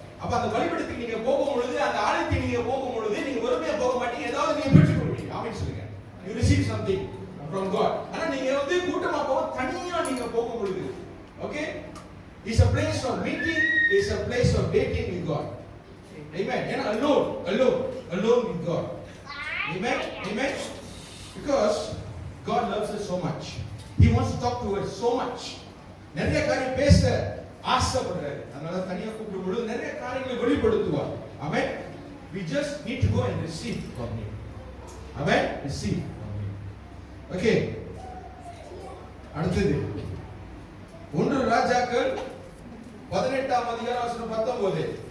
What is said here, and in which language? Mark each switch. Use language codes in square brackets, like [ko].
[ta] அப்ப அந்த வழிபடத்துக்கு நீங்க போகும் பொழுது, அந்த ஆலயத்துக்கு நீங்க போகும் பொழுது நீங்க வெறுமையா போக மாட்டீங்க, ஏதாவது நீங்க பெற்றுக்கொள்வீங்க. ஆமென் சொல்லுங்க. [en] You receive something from God. [ta] ஆனா நீங்க வந்து கூட்டமா போக, தனியா நீங்க போகும் பொழுது, [en] Okay, it's a place of meeting, it's a place of dating with God. Amen. And alone with God. Amen. Amen. Because God loves us so much. He wants to talk to us so much. [ta] நிறைய காரியம் பேச ஆசைப்படுறாரு. அதனால தனியா கூப்பிடும் பொழுது நிறைய காரியங்களை வெளிப்படுத்துவார். [en] Amen. We just need to go and receive from him. Amen. Receive from him. Okay. [ta] அடுத்தது 1 ராஜாக்கள் 18ஆம் அதிகாரம் வசனம் 19.